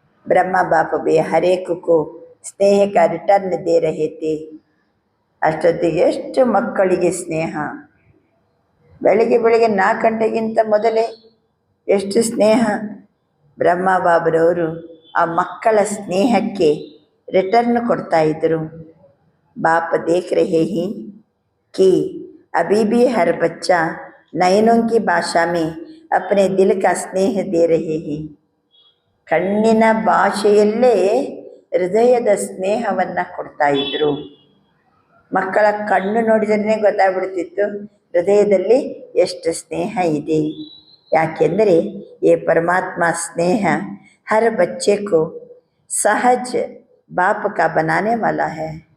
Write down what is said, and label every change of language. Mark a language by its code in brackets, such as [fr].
[hi] ಬ್ರಹ್ಮ ಬಾಪ ಬಿ ಹರೇಕಕ್ಕೂ ಸ್ನೇಹ ಕಾ return they ರಹೇ ಥೇ. [kn] ಅಷ್ಟೊತ್ತಿಗೆ ಎಷ್ಟು ಮಕ್ಕಳಿಗೆ ಸ್ನೇಹ. ಬೆಳಿಗ್ಗೆ 4 ಗಂಟೆಗಿಂತ ಮೊದಲೇ ಎಷ್ಟು ಸ್ನೇಹ. ಬ್ರಹ್ಮ ಬಾಬರವರು ಆ ಮಕ್ಕಳ ಸ್ನೇಹಕ್ಕೆ ರಿಟರ್ನ್ ಕೊಡ್ತಾ ಇದ್ದರು. [hi] ಬಾಪ ದೇಖ್ ರಹೇ ಹಿ कि अभी भी हर बच्चा नयनों की भाषा में अपने दिल का स्नेह दे रहे हैं. [kn] ಕಣ್ಣಿನ ಭಾಷೆಯಲ್ಲೇ ಹೃದಯದ ಸ್ನೇಹವನ್ನು ಕೊಡ್ತಾ ಇದ್ದರು. ಮಕ್ಕಳ ಕಣ್ಣು ನೋಡಿದ್ರೆ ಗೊತ್ತಾಗ್ಬಿಡ್ತಿತ್ತು ಹೃದಯದಲ್ಲಿ ಎಷ್ಟು ಸ್ನೇಹ ಇದೆ. ಯಾಕೆಂದರೆ ಈ ಪರಮಾತ್ಮ ಸ್ನೇಹ [hi] ಹರ ಬಚ್ಚೆ ಕೋ ಸಹಜ ಬಾಪ ಕಾ ಬನಾನೆ ವಾಲಾ ಹೈ.